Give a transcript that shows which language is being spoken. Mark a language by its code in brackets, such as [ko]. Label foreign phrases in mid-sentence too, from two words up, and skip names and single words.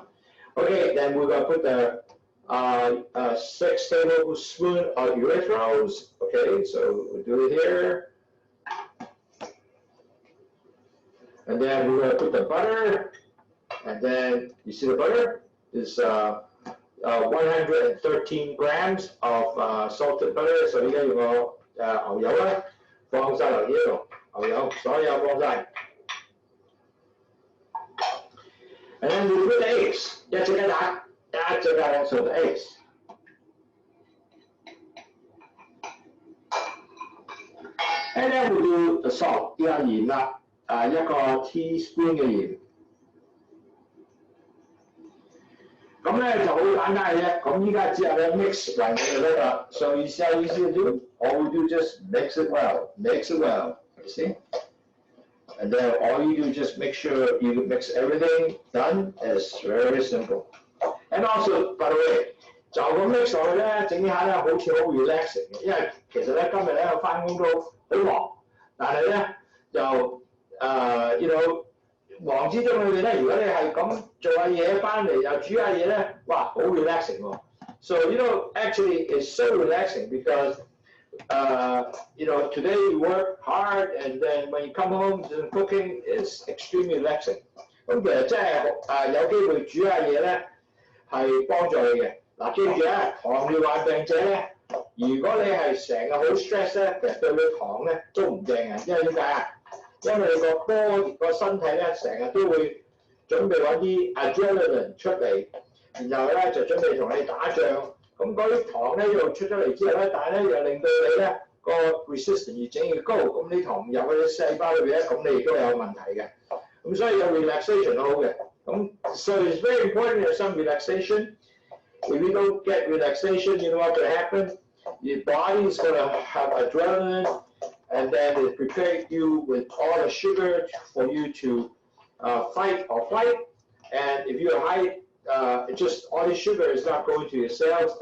[en] Okay, then we're going to put the 6 tablespoons of erythrols. Okay, so we'll do it here. And then we're going to put the butter. And then, you see the butter? Is 113 grams of salted butter. [yue] So 而家用個牛油咧放晒落呢度，牛油所有放晒。 [en] And then we put the eggs. [yue] 一隻雞蛋， [en] so the eggs. And then we do the salt. [yue] 依家鹽啦，一個 teaspoon 嘅鹽。咁咧就好簡單嘅啫，咁依家之後咧 mix 勻佢就得啦。 [en] So you see how easy to do? All we do just mix it well, you see? And then all you do just make sure you mix everything done. It's very simple. And also, by the way, [yue] 就咁 mix 落去咧，整下咧好似好 relaxing 嘅，因為其實咧今日咧我翻工都好忙，但係咧就 [en] you know [yue] 忙之中裏邊咧，如果你係咁做下嘢翻嚟又煮下嘢咧，哇好 relaxing 喎。 [en] So you know actually it's so relaxing because you know today you work hard and then when you come home the cooking is extremely relaxing。 [yue] 咁其實真係有機會煮下嘢咧係幫助你嘅。嗱，記住啊，糖尿患病者咧，如果你係成日好 stress 咧，其實對你糖咧都唔正嘅，因為點解啊？因為你個body個身體咧成日都會準備揾啲 adrenaline 出嚟，然後咧就準備同你打仗。咁嗰啲糖咧又出咗嚟之後咧，但係咧又令到你咧個 resistance 越整越高，咁啲糖入去啲細胞裏邊咧，咁你亦都有問題嘅。咁所以有 relaxation 都好嘅。 [en] 咁 so it's very important to have some relaxation. If you don't get relaxation, you know what will happen? Your body is going to have adrenaline, and then it prepares you with all the sugar for you to fight or flight. And if you're high, just all the sugar is not going to your cells.